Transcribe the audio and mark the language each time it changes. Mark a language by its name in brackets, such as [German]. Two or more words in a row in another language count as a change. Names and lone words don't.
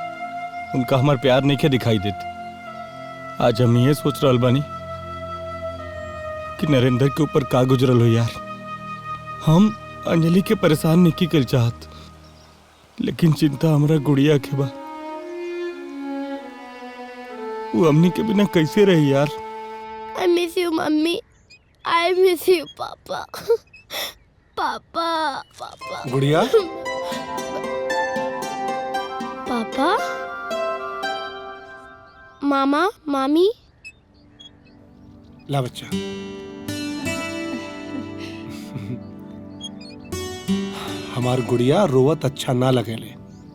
[Bhojpuri] उनका हमार प्यार नहीं खे दिखाई देत। आज हम ये सोच रहल बानी कि नरेंद्र के ऊपर का गुजरल हो यार। हम अंजलि के परेशान नहीं कर चाहत, लेकिन चिंता हमरा गुड़िया के बा। वो अम्मी के बिना कैसे रही यार। [English] I miss you मम्मी, I miss you पापा। [Bhojpuri] पापा पापा। गुड़िया? पापा, मामा मामी। ला बच्चा। हमार गुड़िया रोवत अच्छा ना लगेले,